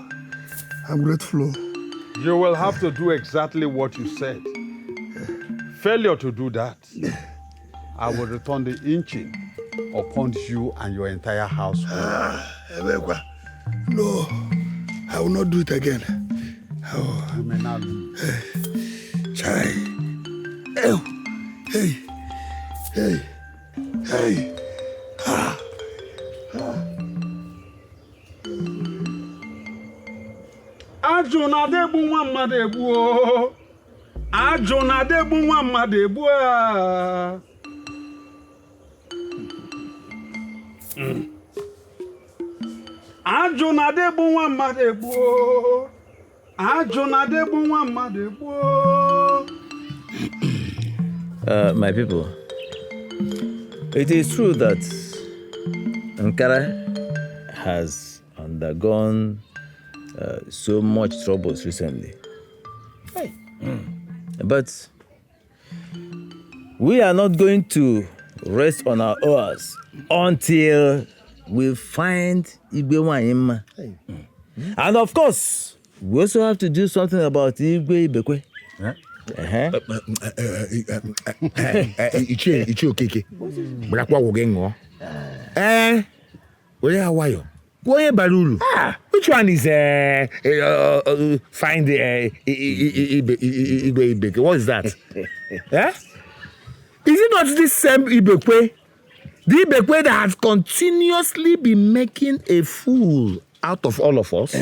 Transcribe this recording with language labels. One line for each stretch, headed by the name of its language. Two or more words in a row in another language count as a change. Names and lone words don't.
English: You will have to do exactly what you said. Failure to do that, I will return the inching upon you and your entire household. No, I will not do it again. You may not leave. Chai. Hey.
Igbo: Ajụ na-adegbu nwa mmadụ egbu o. Ajụ na-adegbu nwa mmadụ egbu a. Ajụ na-adegbu nwa mmadụ egbu o. Ajụ na-adegbu nwa mmadụ egbu o.
English: My people, it is true that Ankara has undergone so much troubles recently. Hey. But we are not going to rest on our oars until we find Igwe Wanyima. And of course, we also have to do something about Igwe Ibekwe.
Igbo: Ichi okeke. Brakwa woge ngo.
English: Where are you? Boye Balulu. Which one is find Ibekwe? What is that? Is it not this same Ibekwe? The Ibekwe that has continuously been making a fool out of all of us?